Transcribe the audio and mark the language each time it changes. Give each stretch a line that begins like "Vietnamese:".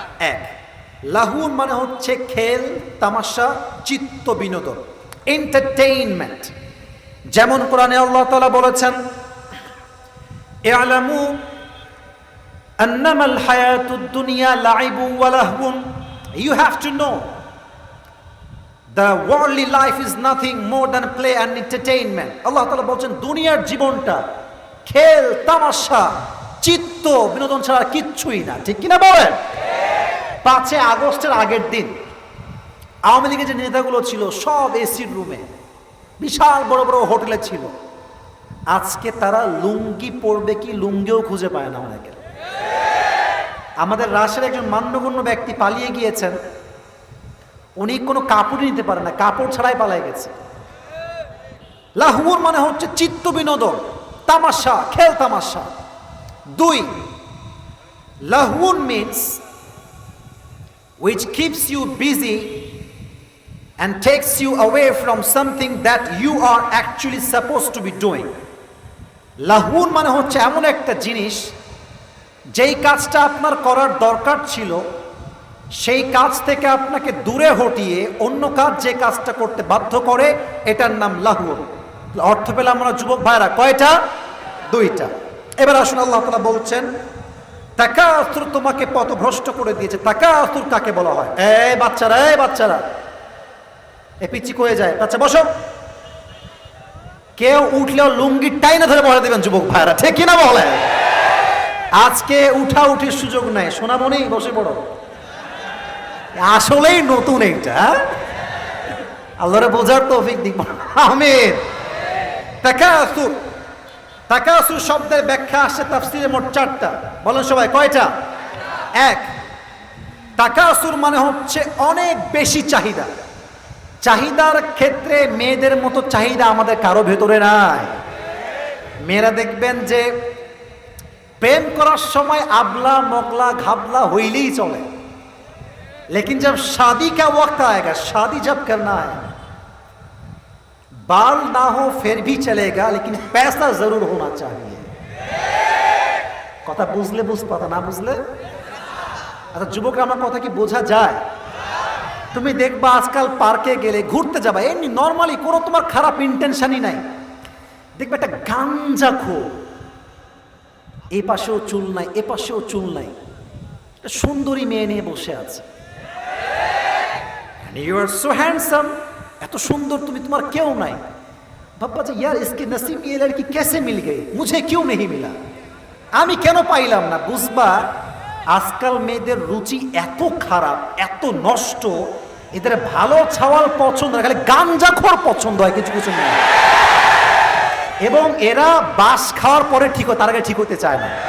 Bangla: 1, লাহউন মানে হচ্ছে খেল তামাশা, চিত্ত বিনোদন, এন্টারটেইনমেন্ট। যেমন কোরআনে আল্লাহ তাআলা বলেছেন
Arabic: ই'লামু আন্নামাল হায়াতুদ দুনিয়া লাইবু ওয়া লাহউন।
English: You have to know the worldly life is nothing more than play and entertainment.
Bangla: আল্লাহ তাআলা বলছেন দুনিয়ার জীবনটা খেল তামাশা চিত্ত বিনোদন ছাড়া কিচ্ছুই না। ঠিক কিনা বলেন? 5 আগস্টের আগের দিন আওয়ামী লীগের যে নেতাগুলো ছিল সব এসির রুমে, বিশাল বড় বড় হোটেলে ছিল। আজকে তারা লুঙ্গি পরবে কি লুঙ্গিও খুঁজে পায় না অনেকে। আমাদের রাশিয়ার একজন মান্যগণ্য ব্যক্তি পালিয়ে গিয়েছেন, উনি কোনো কাপড় নিতে পারে না, কাপড় ছাড়াই পালাই গেছে। লাহউন মানে হচ্ছে চিত্ত বিনোদন, তামাশা, খেল তামাশা।
English: 2, লাহউন means which keeps you busy and takes you away from something that you are actually supposed to be doing.
Bangla: লাহউন মানে হচ্ছে এমন একটা জিনিস যেই কাজটা আপনার করার দরকার ছিল সেই কাজ থেকে আপনাকে দূরে হটিয়ে অন্য কাজ যে কাজটা করতে বাধ্য করে, এটার নাম লাহউন। অর্থ পেলাম আমরা যুবক ভাইরা কয়টা? 2টা। এবার আসুন আল্লাহ তাআলা বলছেন তাকাসুর তোমাকে পথভ্রষ্ট করে দিয়েছে। তাকাসুর কাকে বলা হয়? এই বাচ্চারা, এই বাচ্চারা, এ পিচ্ছি কয়ে যায়। আচ্ছা বসো। কেউ উঠলেও লুঙ্গি টাইনা ধরে বসে দেবেন যুবক ভাইরা, ঠিক কিনা বলে? আজকে উঠা উঠির সুযোগ নাই। সোনামণি বসে পড়ো। আসলেই নতুন এইটা, আল্লাহরে বোঝার তৌফিক দিক। আমিন। তাকাসুর, তাকাসুর শব্দের ব্যাখ্যা আসছে তাফসীরে মোট 4টা। বলেন সবাই কয়টা? 1, তাকাসুর মানে হচ্ছে অনেক বেশি চাহিদা। চাহিদার ক্ষেত্রে মেয়েদের মতো চাহিদা আমাদের কারো ভেতরে নাই। মেয়েরা দেখবেন যে প্রেম করার সময় আবলা মগলা ঘাবলা হইলেই চলে,
Hindi: लेकिन जब शादी का वक्त आएगा, शादी जब करना है, बाल ना हो फिर भी चलेगा, लेकिन पैसा जरूर होना चाहिए।
Bangla: কথা বুঝলে বুঝপাতা, না বুঝলে আচ্ছা যুবকরা আমার কথা কি বোঝা যায়? তুমি দেখবা আজকাল পার্কে গেলে ঘুরতে যাবা, এমনি নর্মালি কোনো তোমার খারাপ ইন্টেনশনই নাই, দেখবে একটা গাঞ্জাখোর, এই পাশেও চুল নাই এ পাশেও চুল নাই, একটা সুন্দরী মেয়ে নিয়ে বসে আছে।
English: You are so handsome,
Bangla: এত সুন্দর তুমি, তোমার কেউ নাই। বাবা যে
Hindi: यार इसके नसीब में ये लड़की कैसे मिल गई, मुझे क्यों नहीं मिला,
Bangla: আমি কেন পাইলাম না। বুঝবা আজকাল মেয়েদের রুচি এত খারাপ, এত নষ্ট, এদের ভালো ছাওয়াল পছন্দ হয়, খালি গাঞ্জাখোর পছন্দ হয় কিছু কিছু মেয়ে, এবং এরা বাস খাওয়ার পরে ঠিক হয়, তার আগে ঠিক হতে চায় না।